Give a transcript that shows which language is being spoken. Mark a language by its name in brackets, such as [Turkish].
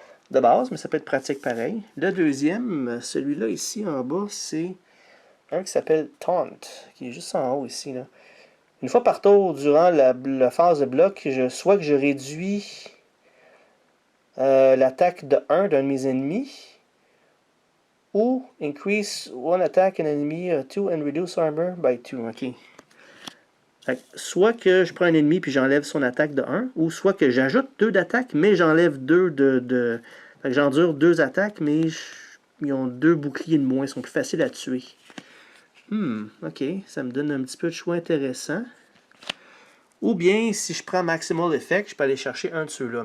[French] De base, mais ça peut être pratique pareil. Le deuxième, celui-là ici en bas, c'est un qui s'appelle Taunt, qui est juste en haut ici, là. Une fois par tour, durant la phase de bloc, soit que je réduis l'attaque de 1 d'un de mes ennemis, [English] Ou increase one attack an enemy 2 and reduce armor by 2. Ok. [French] Fait que soit que je prends un ennemi puis j'enlève son attaque de 1, ou soit que j'ajoute 2 d'attaque, mais j'enlève 2 de... Fait que j'endure 2 attaques, mais ils ont 2 boucliers de moins, ils sont plus faciles à tuer. Ok, ça me donne un petit peu de choix intéressant. Ou bien, si je prends Maximal Effect, je peux aller chercher un de ceux-là.